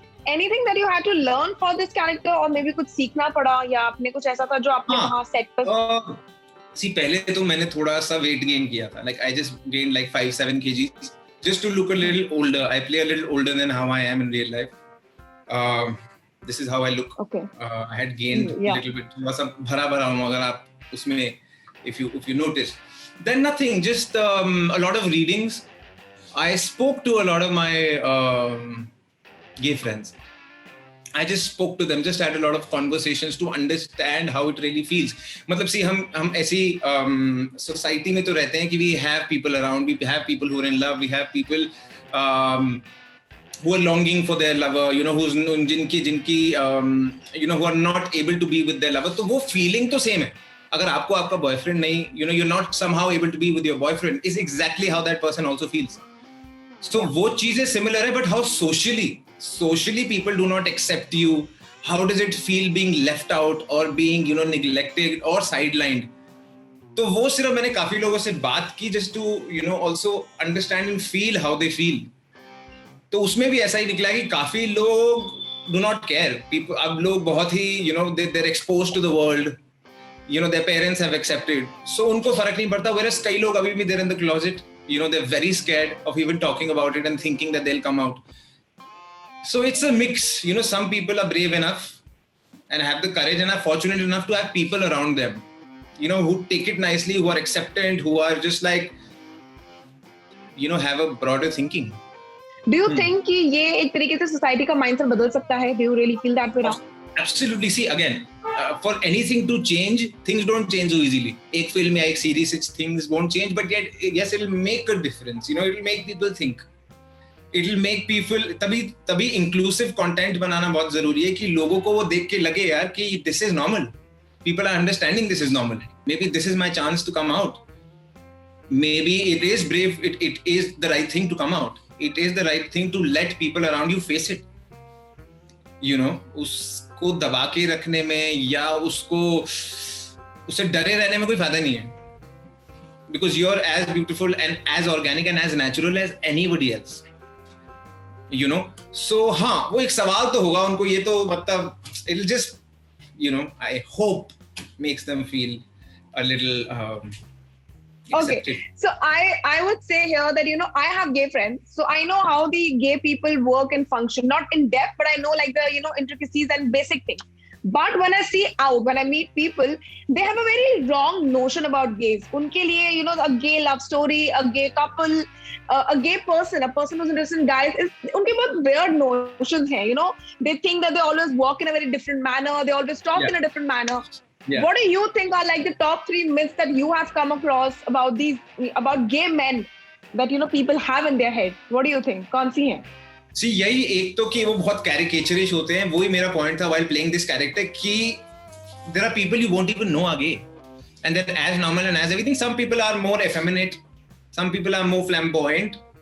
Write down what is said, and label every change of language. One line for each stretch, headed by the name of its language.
English: Anything that you had to learn for this character, or maybe
Hindi: कुछ सीखना पड़ा या आपने कुछ ऐसा था जो आपने वहाँ set पर? See, पहले तो मैंने थोड़ा सा weight gain किया था.
English: Like I just gained like 5-7 kgs just to look a little older. I play a little older than how I am in real life. This is how I look. Okay. I had gained a little bit.
Hindi: थोड़ा सा भरा हूँ अगर आप उसमें
English: if you notice. Then nothing, just a lot of readings. I spoke to a lot of my gay friends. I just spoke to them, just had a lot of conversations to understand how it really feels.
Hindi: मतलब see, हम ऐसी society में तो रहते हैं कि
English: we have people around, we have people who are in love, we have people who are longing for their lover, you know,
Hindi: जिनकी
English: you know, who are not able to be with their lover.
Hindi: तो वो feeling तो same है. अगर आपको आपका boyfriend नहीं,
English: you know, you're not somehow able to be with your boyfriend, is exactly how that person also feels. So
Hindi: वो चीजें similar है,
English: but how socially people do not accept you. How does it feel being left out or being, you know, neglected or sidelined?
Hindi: तो वो सिर्फ मैंने काफी लोगों से बात की
English: just to, you know, also understand and feel how they feel.
Hindi: तो उसमें भी ऐसा ही निकला कि काफी लोग
English: do not care. People,
Hindi: अब लोग बहुत ही,
English: you know, they're exposed to the world. You know, their parents have accepted.
Hindi: So उनको फर्क नहीं पड़ता.
English: Whereas
Hindi: कई लोग अभी भी
English: they're in the closet. You know, they're very scared of even talking about it and thinking that they'll come out. So it's a mix. You know, some people are brave enough and have the courage and are fortunate enough to have people around them, you know, who take it nicely, who are acceptant, who are just like, have a broader thinking. Do you think
Hindi: कि ये एक तरीके से society का mindset बदल सकता है?
English: Do you really feel that way now? Absolutely. See, again, for anything to change, things don't change so easily.
Hindi: एक film या एक series,
English: things won't change, but yet, yes, it will make a difference. It will make people think. It will make people.
Hindi: तभी inclusive content बनाना बहुत जरूरी है कि लोगों को वो देख के लगे यार कि
English: this is normal. People are understanding this is normal. Maybe this is my chance to come out. Maybe it is brave. It is the right thing to come out. It is the right thing to let people around you face it.
Hindi: उसको दबा के रखने में या उससे डरे रहने में कोई फायदा नहीं है.
English: Because you're as beautiful and as organic and as natural as anybody else.
Hindi: So हाँ, वो एक सवाल तो होगा उनको. ये तो मतलब
English: it'll just I hope makes them feel a little accepted. Okay, so I would say here that I have gay friends, so I know how the gay people work and function, not in depth, but I know like the intricacies and basic things. But when I meet people, they have a very wrong notion about gays.
Hindi: उनके लिए
English: a gay love story, a gay couple, a gay person, a person who's interested in guys,
Hindi: उनके बहुत weird notions हैं.
English: They think that they always walk in a very different manner, they always talk in a different manner. Yeah. What do you think are like the top 3 myths that you have come across about gay men that people have in their head? What do you think?
Hindi: कौन सी हैं? See, यही एक तो कि वो बहुत caricaturish होते हैं. वही मेरा point था
English: while playing this character कि there are people you won't even know are gay, and they're as normal and as everything. Some people are more effeminate, some people are more flamboyant.